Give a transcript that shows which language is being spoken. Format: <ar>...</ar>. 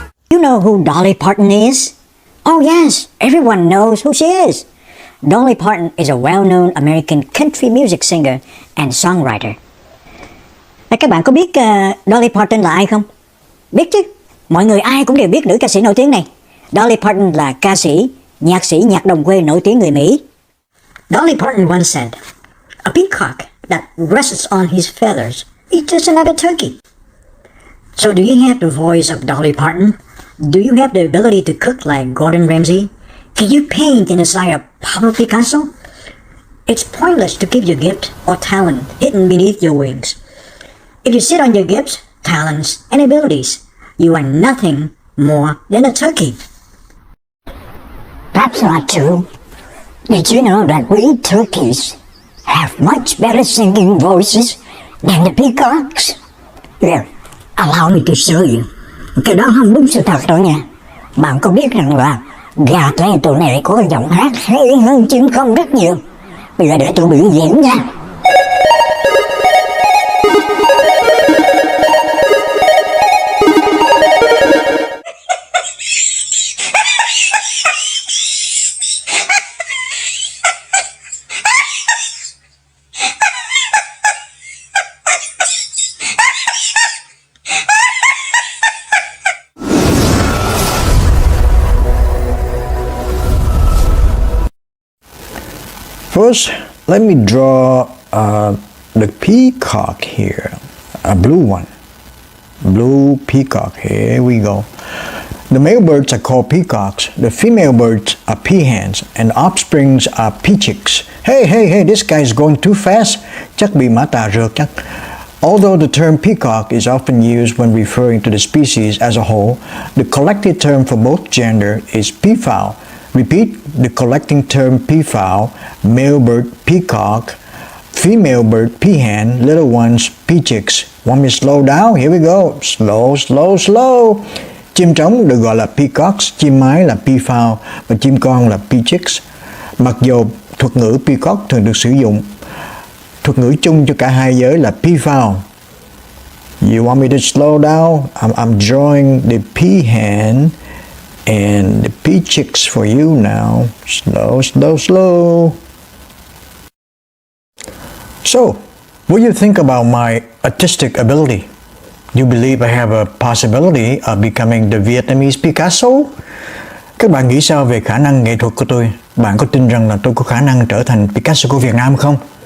<en>You know who Dolly Parton is? Oh yes, everyone knows who she is. Dolly Parton is a well-known American country music singer and songwriter.</en> <vi>Các bạn có biết Dolly Parton là ai không? Biết chứ, mọi người ai cũng đều biết nữ ca sĩ nổi tiếng này. Dolly Parton là ca sĩ, nhạc đồng quê nổi tiếng người Mỹ.</vi> <en>Dolly Parton once said, "A peacock that rests on his feathers is just another turkey." So do you have the voice of Dolly Parton? Do you have the ability to cook like Gordon Ramsay? Can you paint in the style of Pablo Picasso? It's pointless to keep your gift or talent hidden beneath your wings. If you sit on your gifts, talents, and abilities, you are nothing more than a turkey. That's not true. Did you know that we turkeys have much better singing voices than the peacocks? Here, allow me to show you.</en> <vi>Cái đó không đúng sự thật đâu nha. Bạn có biết rằng là gà tre tụi này có giọng hát hay hơn chim công rất nhiều. Bây giờ để tôi biểu diễn nha.</vi> <en>First, let me draw the peacock here, a blue one, blue peacock, here we go. The male birds are called peacocks, the female birds are peahens, and offsprings are peachicks. Hey, this guy is going too fast,</en> <vi>chắc bị mã tà rượt chắc.</vi> <en>Although the term peacock is often used when referring to the species as a whole, the collective term for both gender is peafowl. Repeat, the collecting term peafowl, male bird peacock, female bird peahen, little ones peachicks. Want me to slow down? Here we go. Slow.</en> <vi>Chim trống được gọi là peacocks, chim mái là peafowl và chim con là peachicks. Mặc dù thuật ngữ peacock thường được sử dụng, thuật ngữ chung cho cả hai giới là peafowl.</vi> <en>You want me to slow down? I'm drawing the peahen and the peachicks for you now. Slow. So, what do you think about my artistic ability? Do you believe I have a possibility of becoming the Vietnamese Picasso?</en> <vi>Các bạn nghĩ sao về khả năng nghệ thuật của tôi? Bạn có tin rằng là tôi có khả năng trở thành Picasso của Việt Nam không?</vi>